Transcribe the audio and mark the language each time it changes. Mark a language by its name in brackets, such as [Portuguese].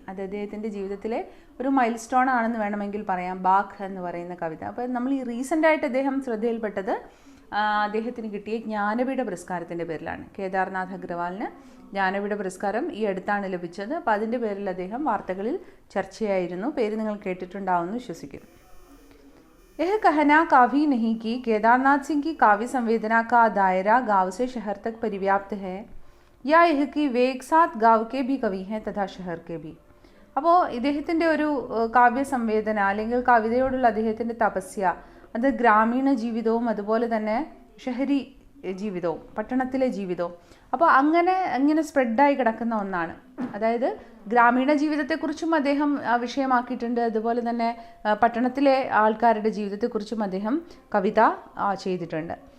[Malayalam] അത് അദ്ദേഹത്തിൻ്റെ ജീവിതത്തിലെ ഒരു മൈൽ സ്റ്റോൺ ആണെന്ന് വേണമെങ്കിൽ പറയാം ബാഖ് എന്ന് പറയുന്ന കവിത. അപ്പോൾ നമ്മൾ ഈ റീസെൻ്റായിട്ട് അദ്ദേഹം ശ്രദ്ധയിൽപ്പെട്ടത് അദ്ദേഹത്തിന് കിട്ടിയ ജ്ഞാനപീഠ പുരസ്കാരത്തിൻ്റെ പേരിലാണ്. കേദാർനാഥ് അഗ്രവാളിന് ജ്ഞാനപീഠ പുരസ്കാരം ഈ അടുത്താണ് ലഭിച്ചത്. അപ്പോൾ അതിൻ്റെ പേരിൽ അദ്ദേഹം വാർത്തകളിൽ ചർച്ചയായിരുന്നു. പേര് നിങ്ങൾ കേട്ടിട്ടുണ്ടാവുമെന്ന് വിശ്വസിക്കുന്നു. [Hindi] यह कहना काफ़ी नहीं कि केदारनाथ सिंह की काव्य संवेदना का दायरा गांव से शहर तक परिव्याप्त है, या यह कि वे एक साथ गांव के भी कवि हैं तथा शहर के भी. [Malayalam] അപ്പോൾ ഇദ്ദേഹത്തിൻ്റെ ഒരു കാവ്യ സംവേദന അല്ലെങ്കിൽ കവിതയോടുള്ള അദ്ദേഹത്തിൻ്റെ തപസ്യ അത് ഗ്രാമീണ ജീവിതവും അതുപോലെ തന്നെ ഷഹരി ജീവിതവും പട്ടണത്തിലെ ജീവിതവും അപ്പോൾ അങ്ങനെ സ്പ്രെഡായി കിടക്കുന്ന ഒന്നാണ്. അതായത് ഗ്രാമീണ ജീവിതത്തെക്കുറിച്ചും അദ്ദേഹം വിഷയമാക്കിയിട്ടുണ്ട്, അതുപോലെ തന്നെ പട്ടണത്തിലെ ആൾക്കാരുടെ ജീവിതത്തെക്കുറിച്ചും അദ്ദേഹം കവിത ചെയ്തിട്ടുണ്ട്.